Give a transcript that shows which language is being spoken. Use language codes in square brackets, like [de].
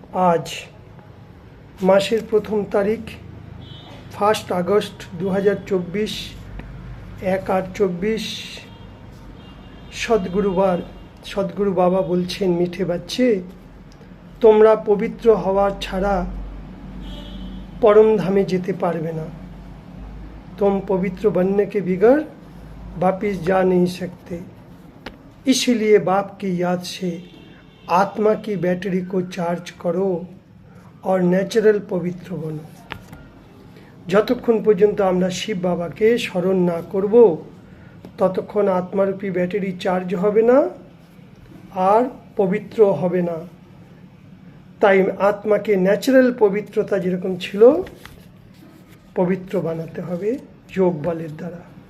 [bn] আজ মাসের প্রথম তারিখ 1 আগস্ট 2024, 1/8/24, সদ্গুরুবার। সদ্গুরু বাবা বলছেন, মিঠে বাচ্চে, তোমরা পবিত্র হওয়ার ছাড়া परमधामे जेते पारबे ना। [hi] तुम पवित्र बनने के बिगर वापिस जा नहीं सकते। इसलिए बाप की याद से आत्मा की बैटरी को चार्ज करो और ন্যাচারাল पवित्र बनो। [bn] যতক্ষণ পর্যন্ত আমরা শিব বাবাকে স্মরণ না করব ততক্ষণ আত্মারূপী ব্যাটারি চার্জ হবে না আর পবিত্র হবে না। তাই আত্মাকে ন্যাচারাল পবিত্রতা যেরকম ছিল পবিত্র বানাতে হবে যোগ বলের দ্বারা।